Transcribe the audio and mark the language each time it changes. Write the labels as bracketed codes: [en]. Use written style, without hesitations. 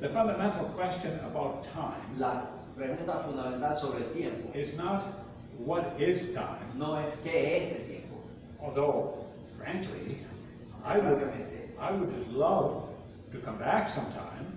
[en] the fundamental question about time [es] la pregunta fundamental sobre el tiempo [en] is not what is time, [es] no es qué es el tiempo. [en] although, frankly, I would just love to come back sometime